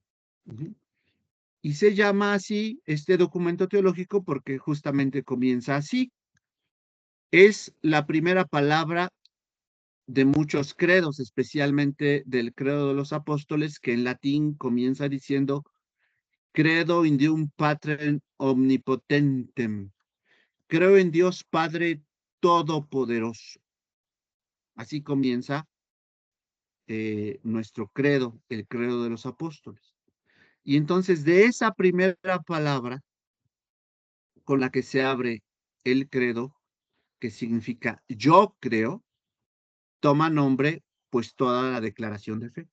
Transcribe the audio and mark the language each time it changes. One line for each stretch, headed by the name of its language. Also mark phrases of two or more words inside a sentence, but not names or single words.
Spanish: Y se llama así este documento teológico porque justamente comienza así. Es la primera palabra de muchos credos, especialmente del credo de los apóstoles, que en latín comienza diciendo
Latin: credo in Deum Patrem omnipotentem.
Spanish: Creo en Dios Padre Todopoderoso. Así comienza nuestro credo, el credo de los apóstoles. Y entonces de esa primera palabra con la que se abre el credo, que significa yo creo, toma nombre pues toda la declaración de fe.